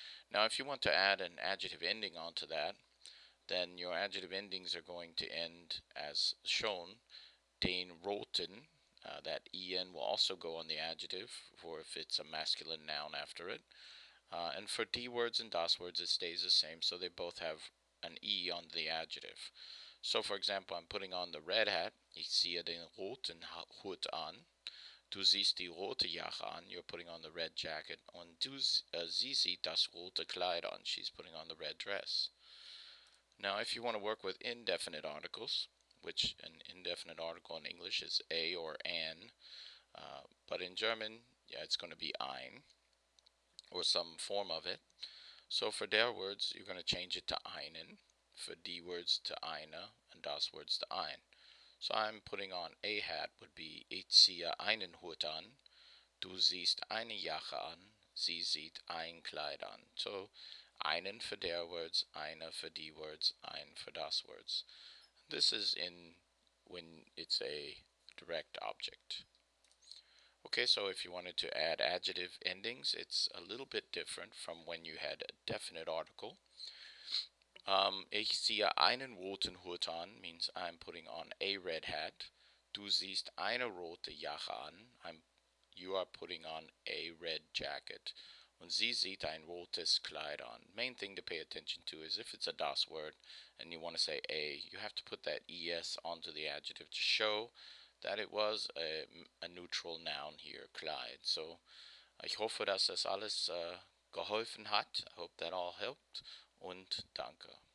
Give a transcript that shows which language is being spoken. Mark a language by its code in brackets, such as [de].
[en] Now, if you want to add an adjective ending onto that, then your adjective endings are going to end as shown. [de] Den roten. [en] That en will also go on the adjective, for if it's a masculine noun after it. And for die words and das words, it stays the same, so they both have an e on the adjective. So, for example, I'm putting on the red hat. [de] Ich ziehe den roten Hut an. Du ziehst die rote Jacke an. [en] You're putting on the red jacket. [de] Und sie zieht das rote Kleid an. [en] She's putting on the red dress. Now, if you want to work with indefinite articles, which an indefinite article in English is a or an, but in German, it's going to be ein, or some form of it. So for der words, you're going to change it to einen, for die words to eine, and das words to ein. So I'm putting on a hat would be [de] ich ziehe einen Hut an, du ziehst eine Jacke an, sie zieht ein Kleid an. [en] So einen for der words, eine for die words, ein for das words. This is when it's a direct object. Okay, so if you wanted to add adjective endings, it's a little bit different from when you had a definite article. [de] Ich ziehe einen roten Hut an [en] means I'm putting on a red hat. [de] Du ziehst eine rote Jacke an. [en] You are putting on a red jacket. [de] Und sie zieht ein rotes Kleid an. [en] Main thing to pay attention to is if it's a das word and you want to say a, you have to put that es onto the adjective to show that it was a neutral noun here, Kleid. [de] So ich hoffe, dass das alles geholfen hat. [en] I hope that all helped. [de] Und danke.